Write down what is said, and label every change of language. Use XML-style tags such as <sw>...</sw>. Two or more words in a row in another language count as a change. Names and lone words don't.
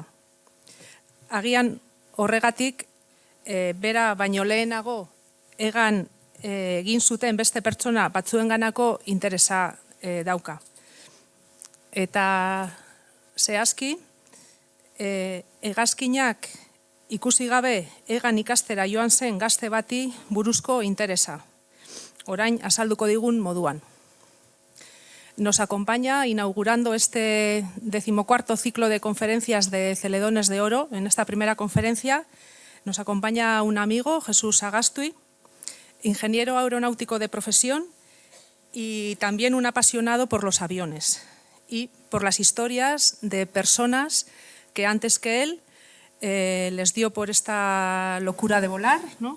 <eu>Agian horregatik, bera baino lehenago hegan egin zuten beste pertsona batzuenganako interesa dauka. Eta zehazki, hegazkinak ikusi gabe hegan ikastera joan zen gazte bati buruzko interesa. Orain azalduko digun moduan.</eu> <es>Nos acompaña inaugurando este 14º ciclo de conferencias de Celedones de Oro. En esta primera conferencia nos acompaña un amigo, Jesús Agastui, ingeniero aeronáutico de profesión y también un apasionado por los aviones y por las historias de personas que antes que él les dio por esta locura de volar, ¿no?</es>